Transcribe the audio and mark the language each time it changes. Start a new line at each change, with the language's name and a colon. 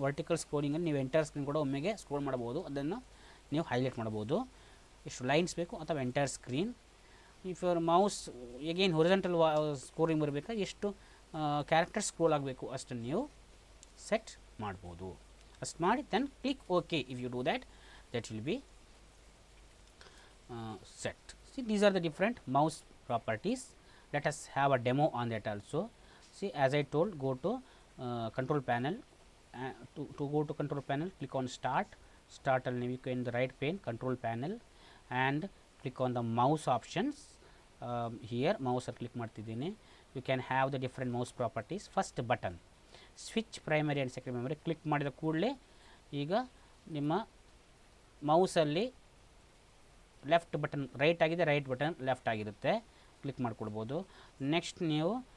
Kannada: Vertical ಸ್ಕ್ರೋಲಿಂಗಲ್ಲಿ ನೀವು entire screen ಕೂಡ ಒಮ್ಮೆಗೆ ಸ್ಕ್ರೋಲ್ ಮಾಡ್ಬೋದು, ಅದನ್ನು ನೀವು ಹೈಲೈಟ್ ಮಾಡ್ಬೋದು ಎಷ್ಟು ಲೈನ್ಸ್ ಬೇಕು ಅಥವಾ entire screen.
English: if your mouse again
Kannada: horizontal scrolling ಬರಬೇಕಾದ್ರೆ ಎಷ್ಟು ಕ್ಯಾರೆಕ್ಟರ್ ಸ್ಕ್ರೋಲ್ ಆಗಬೇಕು ಅಷ್ಟನ್ನು ನೀವು ಸೆಟ್ ಮಾಡ್ಬೋದು. ಅಷ್ಟು ಮಾಡಿ
English: Then click okay. If you do that, that will be set. See, these are the different mouse properties. Let us have a demo on that also. See, as I told, go to control panel. To go to control panel, click on start.
Kannada: ಅಲ್ಲಿ ನೀವು
English: in the right pane control panel and click on the mouse options. Here mouse click ಮಾಡ್ತಿದ್ದೀನಿ. You can have the different mouse properties. First button, switch primary and secondary memory.
Kannada: Click ಮಾಡಿದ ಕೂಡಲೇ ಈಗ ನಿಮ್ಮ ಮೌಸಲ್ಲಿ left button right ಆಗಿದೆ, right button left ಆಗಿರುತ್ತೆ, click ಮಾಡಿಕೊಡ್ಬೋದು. Next ನೀವು